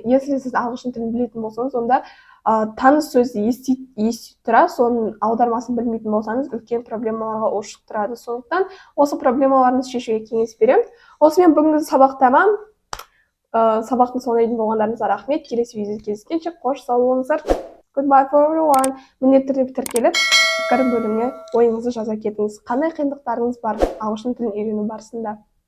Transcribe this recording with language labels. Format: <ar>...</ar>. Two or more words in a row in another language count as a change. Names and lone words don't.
<kk>Если сіз ағылшын тілін білетін болсаңыз, онда таныс сөзді ести тұра, соның аудармасын білмейтін болсаңыз, үлкен проблемаларға ушығып тұрады. Сондықтан осы проблемаларыңызды шешуге кеңес беремін. Осымен бүгінгі сабақ тамам. Сабақтың соңына дейін болғандарыңызға рахмет. Келесі видеода кездескенше қош сау болыңыздар.</kk> <en>Goodbye for everyone.</en> <kk>Міндетті түрде тіркеліп, пікір бөліміне ойыңызды жаза кетіңіз. Қандай қиындықтарыңыз бар ағылшын тілін үйрену барысында?</kk>